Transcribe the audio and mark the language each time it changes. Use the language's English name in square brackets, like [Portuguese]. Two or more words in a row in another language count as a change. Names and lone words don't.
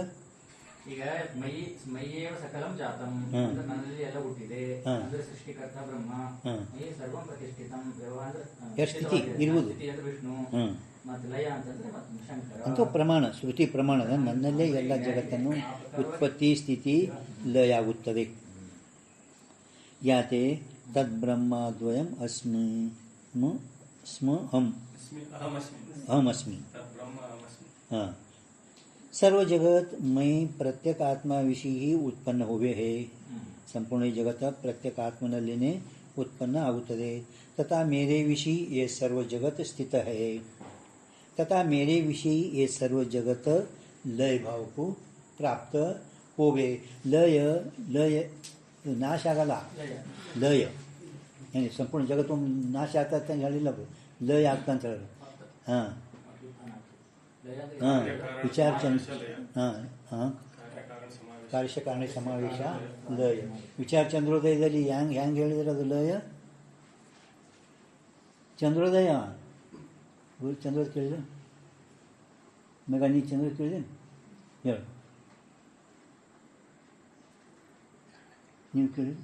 [Kannada] ಈಗ [Sanskrit] ಮೈಯೇವ ಸಕಲಂ ಜಾತಂ [Kannada] ಅಂದ್ರೆ ನನ್ನಲ್ಲಿ ಎಲ್ಲ ಹುಟ್ಟಿದೆ ಅಂದ್ರೆ ಸೃಷ್ಟಿಕರ್ತ ಬ್ರಹ್ಮ. [Sanskrit] ಮೈ ಸರ್ವಂ ಪ್ರತಿಷ್ಠಿತಂ [Kannada] ಸ್ಥಿತಿ ಇರುವುದು ವಿಷ್ಣು ಮತ್ತು ಲಯ ಅಂತಂದ್ರೆ ಶಂಕರ ಅಂತೂ ಪ್ರಮಾಣ ಶ್ರುತಿ ಪ್ರಮಾಣದ ನನ್ನಲ್ಲೇ ಎಲ್ಲ ಜಗತ್ತನ್ನು ಉತ್ಪತ್ತಿ ಸ್ಥಿತಿ ಲಯ ಆಗುತ್ತದೆ. [Sanskrit] ಯಾತೆ ತದ್ ಬ್ರಹ್ಮದ್ವಯಂ ಅಸ್ಮಿ ಸ್ಮ ಹಂ ಅಹಮಸ್ಮಿ. ಹಾಂ, [Hindi] सर्व जगत में प्रत्येक आत्मा विषय ही उत्पन्न हुए है. संपूर्ण जगत प्रत्येक आत्मनಲ್ಲಿನೇ उत्पन्न ಆಗುತ್ತದೆ. तथा मेरे विषय ये सर्व जगत स्थित है. तथा मेरे विषय ये सर्व जगत लय भाव को प्राप्त होवे. [Kannada] लय लय ಇದು ನಾಶ ಆಗಲ್ಲ, ಲಯ. ಏನು ಸಂಪೂರ್ಣ ಜಗತ್ತು ನಾಶ ಆಗ್ತದೆ ಅಂತ ಹೇಳಿಲ್ಲ, ಅದು ಲಯ ಆಗ್ತಾ ಅಂತ ಹೇಳಿ. ಹಾಂ ಹಾಂ ವಿಚಾರ ಹಾಂ ಹಾಂ ಕಾರ್ಯಕಾರಣ ಸಮಾವೇಶ ಲಯ. ವಿಚಾರ ಚಂದ್ರೋದಯದಲ್ಲಿ ಹೆಂಗೆ ಹೇಳಿದ್ರೆ ಅದು ಲಯ. ಚಂದ್ರೋದಯ ಚಂದ್ರೋದಯ ಕೇಳಿದೆ ಮಗ, ನೀ ಚಂದ್ರೋದಯ ಕೇಳಿದೆ ಹೇಳು, ನೀವು ಕೇಳಿ.